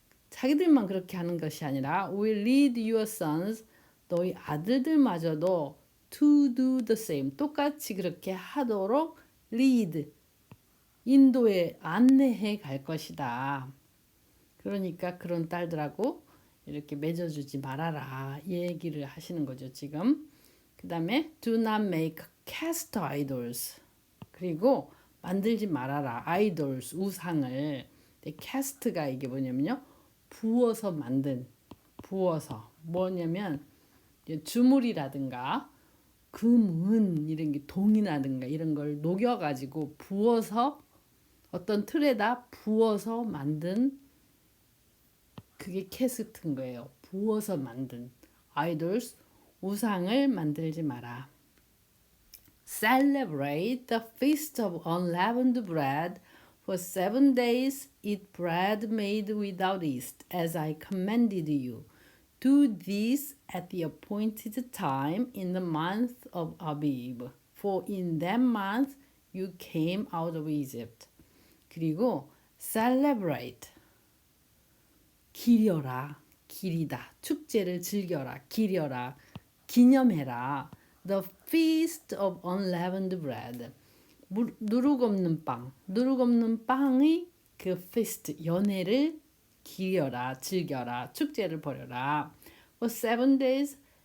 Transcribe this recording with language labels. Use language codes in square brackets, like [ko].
[ko] 자기들만 그렇게 하는 것이 아니라 [en] will lead your sons [ko] 너희 아들들마저도 [en] to do the same [ko] 똑같이 그렇게 하도록 lead 인도에 안내해 갈 것이다. 그러니까 그런 딸들하고 이렇게 맺어주지 말아라 이 얘기를 하시는 거죠 지금. 그 다음에 [en] do not make cast idols [ko] 그리고 만들지 말아라 idols 우상을. cast가 이게 뭐냐면요 부어서 만든 뭐냐면 주물이라든가 금은 이런 게 동이라든가 이런 걸 녹여가지고 부어서 어떤 틀에다 부어서 만든 그게 캐스트인 거예요. 부어서 만든 idols 우상을 만들지 마라. [en] Celebrate the feast of unleavened bread. For 7 days eat bread made without yeast, as I commanded you. Do this at the appointed time in the month of Abib. For in that month you came out of Egypt. [ko] 그리고 celebrate 기리다 축제를 즐겨라 기려라 기념해라 [en] the feast of unleavened bread [ko] 누룩 없는 빵의 그 feast 연회를 기려라 즐겨라 축제를 벌여라 [en] for 7 days